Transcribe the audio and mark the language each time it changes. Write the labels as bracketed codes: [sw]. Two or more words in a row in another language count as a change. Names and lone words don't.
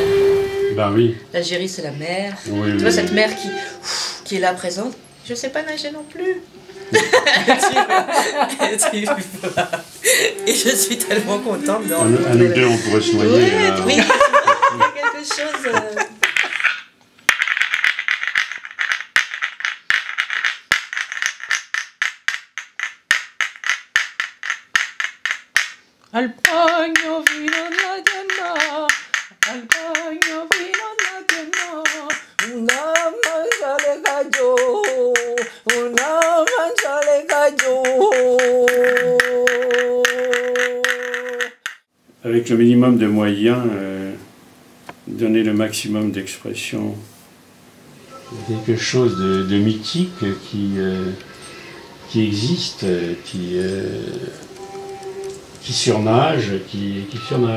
[fr] Ben oui. L'Algérie, c'est la mer. Oui, tu vois, cette mer qui est là présente. Je ne sais pas nager non plus. Et je suis tellement contente de rencontrer. À nous deux, on pourrait se noyer. Oui, il y a quelque chose. [it] Al bagno fino alla cena, al bagno fino alla cena. [es] Una mancha le cayó, una mancha le cayó. [fr] Avec le minimum de moyens, donner le maximum d'expression. Il y a quelque chose de mythique qui existe, qui surnage, qui surnage.